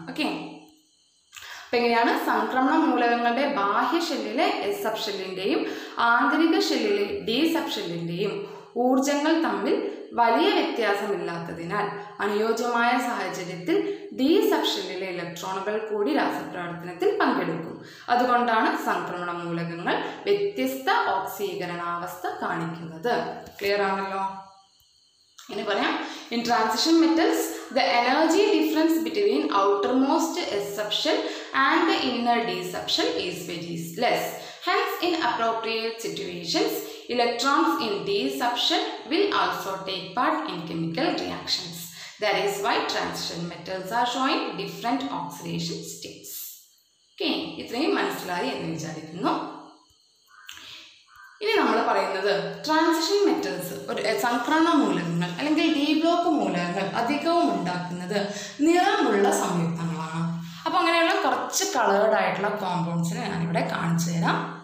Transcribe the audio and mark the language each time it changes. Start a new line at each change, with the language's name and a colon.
Malayalam: Okay, അപ്പം എങ്ങനെയാണ്? സംക്രമണ മൂലകങ്ങളുടെ ബാഹ്യ ഷെല്ലിലെ എസ് സബ്ഷെല്ലിൻ്റെയും ആന്തരിക ഷെല്ലിലെ ഡി സബ്ഷെല്ലിൻ്റെയും ഊർജങ്ങൾ തമ്മിൽ വലിയ വ്യത്യാസമില്ലാത്തതിനാൽ അനുയോജ്യമായ സാഹചര്യത്തിൽ ഡി സബ്ഷെല്ലിലെ ഇലക്ട്രോണുകൾ കൂടി രാസപ്രവർത്തനത്തിൽ പങ്കെടുക്കും. അതുകൊണ്ടാണ് സംക്രമണ മൂലകങ്ങൾ വ്യത്യസ്ത ഓക്സീകരണാവസ്ഥ കാണിക്കുന്നത്. ക്ലിയർ ആണല്ലോ? ഇനി പറയാം,
English: in transition metals the energy difference between outermost S subshell and the inner D subshell is very less. Hence in appropriate situations electrons in D subshell will also take part in chemical reactions. That is why transition metals are showing different oxidation states.
Malayalam: Okay, ഇത്രയും മനസ്സിലായി എന്ന് വിചാരിക്കുന്നു. ഇനി നമ്മൾ പറയുന്നത് transition metals, ഒരു സംക്രമണ മൂലകങ്ങൾ അല്ലെങ്കിൽ ഡി ബ്ലോക്ക് മൂലകങ്ങൾ അധികവും ഉണ്ടാക്കുന്നത് നിറമുള്ള സംയുക്തങ്ങളാണ്. അപ്പോൾ അങ്ങനെയുള്ള കുറച്ച് കളേർഡ് ആയിട്ടുള്ള കോമ്പൗണ്ട്സിനെ ഞാനിവിടെ കാണിച്ചു തരാം.